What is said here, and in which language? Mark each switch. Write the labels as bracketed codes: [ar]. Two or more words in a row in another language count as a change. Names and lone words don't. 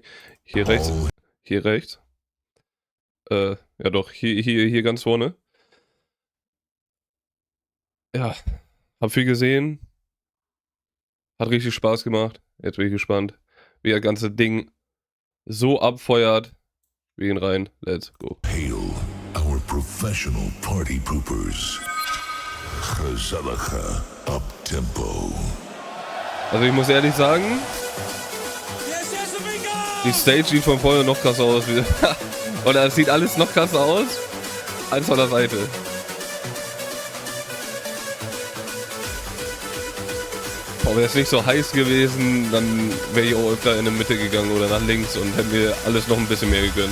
[de] Hier rechts. Hier rechts. Ja doch, hier ganz vorne. Ja, hab viel gesehen. Hat richtig Spaß gemacht. Jetzt bin ich gespannt, wie das ganze Ding so abfeuert. Wir gehen rein. [en] Let's go. Hail our professional party poopers. [de] Gezellige Uptempo. Also ich muss ehrlich sagen, die Stage sieht von vorne noch krasser aus. Oder es sieht alles noch krasser aus als von der Seite. Wäre es nicht so heiß gewesen, dann wäre ich auch öfter in die Mitte gegangen oder nach links und hätten wir alles noch ein bisschen mehr gegönnt.